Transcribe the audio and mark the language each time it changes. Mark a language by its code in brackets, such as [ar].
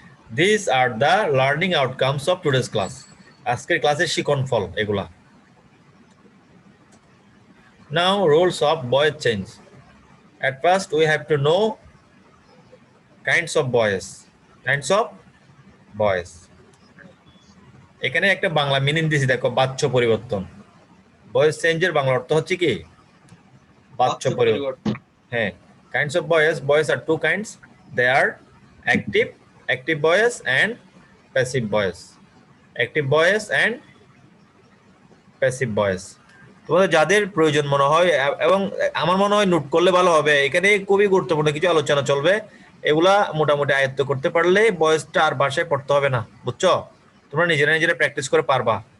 [en] These are the learning outcomes of today's class. [bn] আজকের ক্লাসের শিখন ফল এগুলা। [en] Now, rules of voice change. At first, we have to know kinds of voice. Kinds of voice. [bn] এখানে একটা Bangla meaning দিছি দেখো, বাচ্য পরিবর্তন। ভয়েস চেঞ্জের বাংলা অর্থ হচ্ছে কি? বাচ্য পরিবর্তন। [en] হ্যাঁ, kinds of voice are two kinds. They are active voice and passive voice. Active voice and passive voice. [bn] তোমাদের যাদের প্রয়োজন মনে হয় এবং আমার মনে হয় নোট করলে ভালো হবে, এখানে খুবই গুরুত্বপূর্ণ কিছু আলোচনা চলবে। এগুলা মোটামুটি আয়ত্ত করতে পারলে ভয়েসটা আর ভাষায় পড়তে হবে না, বুঝছো? তোমরা নিজেরা প্র্যাকটিস করে পারবা।